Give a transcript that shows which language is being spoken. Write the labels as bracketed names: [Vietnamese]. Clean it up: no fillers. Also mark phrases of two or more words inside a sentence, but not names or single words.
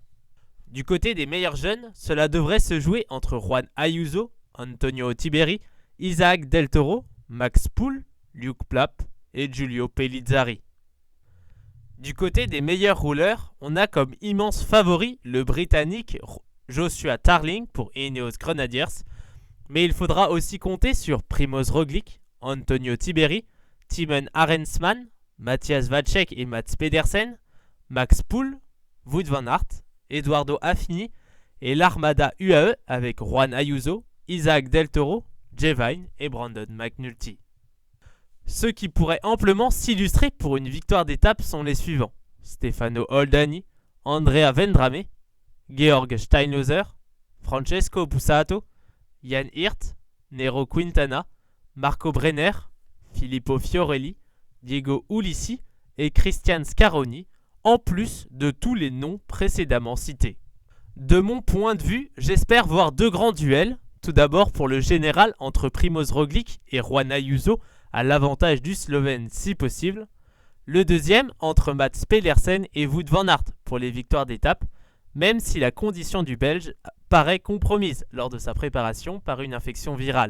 [French] Du côté des meilleurs jeunes, cela devrait se jouer entre Juan Ayuso, Antonio Tiberi, Isaac Del Toro, Max Poole, Luke Plapp et Giulio Pellizzari. Du côté des meilleurs rouleurs, on a comme immense favori le Britannique Joshua Tarling pour Ineos Grenadiers, mais il faudra aussi compter sur Primož Roglič, Antonio Tiberi, Timon Arensman, Matthias Vacek et Mats Pedersen, Max Poole, Wout van Aert, Eduardo Affini et l'Armada UAE avec Juan Ayuso, Isaac Del Toro, Jay Vine et Brandon McNulty. Ceux qui pourraient amplement s'illustrer pour une victoire d'étape sont les suivants: Stefano Oldani, Andrea Vendrame, Georg Steinhauser, Francesco Bussato, Jan Hirt, Nero Quintana, Marco Brenner, Filippo Fiorelli, Diego Ulissi et Christian Scaroni, en plus de tous les noms précédemment cités. De mon point de vue, j'espère voir deux grands duels. Tout d'abord pour le général entre Primož Roglič et Juan Ayuso, à l'avantage du Slovène si possible. Le deuxième entre Mats Pedersen et Wout van Aert pour les victoires d'étape, même si la condition du Belge paraît compromise lors de sa préparation par une infection virale.